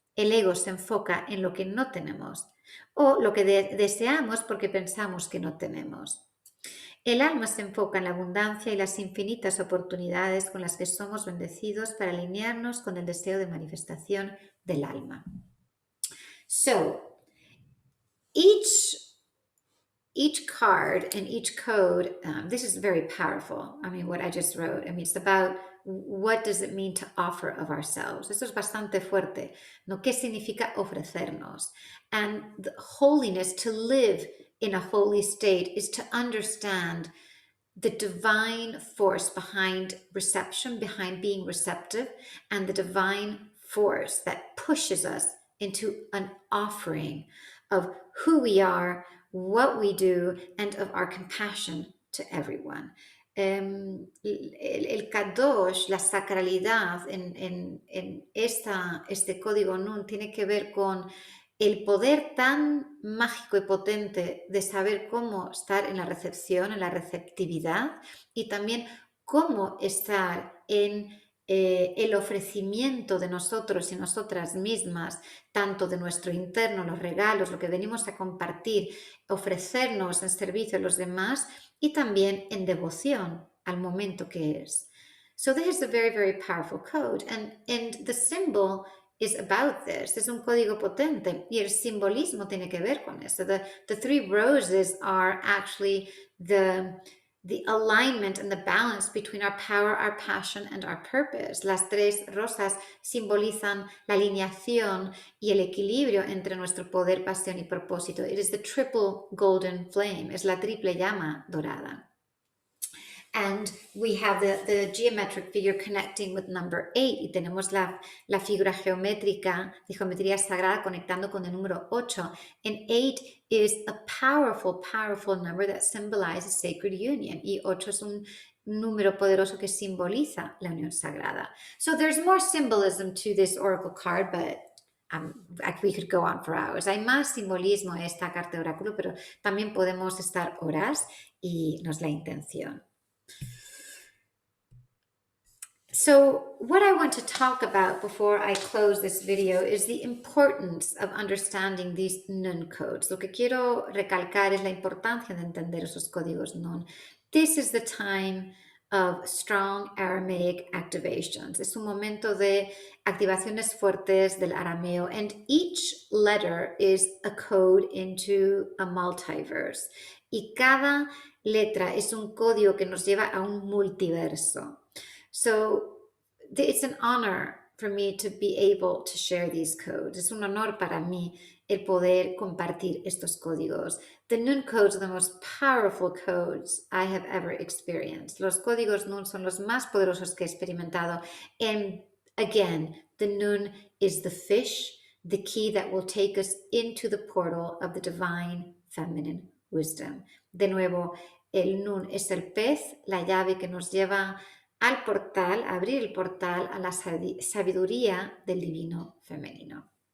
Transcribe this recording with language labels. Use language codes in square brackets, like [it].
[es] El ego se enfoca en lo que no tenemos o lo que deseamos porque pensamos que no tenemos. El alma se enfoca en la abundancia y las infinitas oportunidades con las que somos bendecidos para alinearnos con el deseo de manifestación del alma. [en] So, each each card and each code, this is very powerful. I mean, what I just wrote, I mean, it's about what does it mean to offer of ourselves. [es] Esto es bastante fuerte, ¿no? ¿Qué significa ofrecernos? [en] And the holiness, to live in a holy state, is to understand the divine force behind reception, behind being receptive, and the divine force that pushes us into an offering of who we are, what we do, and of our compassion to everyone. [es] El Kadosh, la sacralidad en este código Nun tiene que ver con el poder tan mágico y potente de saber cómo estar en la recepción, en la receptividad, y también cómo estar en el ofrecimiento de nosotros y nosotras mismas, tanto de nuestro interno, los regalos, lo que venimos a compartir, ofrecernos en servicio a los demás y también en devoción al momento que es. [en] So this is a very, very powerful code, and the symbol is about this. [es] Es un código potente y el simbolismo tiene que ver con esto. [en] The three roses are actually the alignment and the balance between our power, our passion, and our purpose. [es] Las tres rosas simbolizan la alineación y el equilibrio entre nuestro poder, pasión y propósito. [en] It is the triple golden flame. [es] Es la triple llama dorada. [en] And we have the geometric figure connecting with number 8. [es] Y tenemos la figura geométrica, de geometría sagrada, conectando con el número 8. [en] And 8 is a powerful, powerful number that symbolizes sacred union. [es] Y 8 es un número poderoso que simboliza la unión sagrada. [en] So there's more symbolism to this oracle card, but we could go on for hours. [es] Hay más simbolismo en esta carta de oráculo, pero también podemos estar horas y no es la intención. [en] So what I want to talk about before I close this video is the importance of understanding these Nun codes. [es] Lo que quiero recalcar es la importancia de entender esos códigos Nun. [en] This is the time of strong Aramaic activations. [es] Es un momento de activaciones fuertes del arameo, [en] and each letter is a code into a multiverse. [es] Y cada letra es un código que nos lleva a un multiverso. [en] So it's an honor for me to be able to share these codes. [es] Es un honor para mí el poder compartir estos códigos. [en] The Nun codes are the most powerful codes I have ever experienced. [es] Los códigos Nun son los más poderosos que he experimentado. [en] And again, the Nun is the fish, the key that will take us into the portal of the divine feminine wisdom. [es] De nuevo, el Nun es el pez, la llave que nos lleva al portal, abrir el portal a la sabiduría del divino femenino.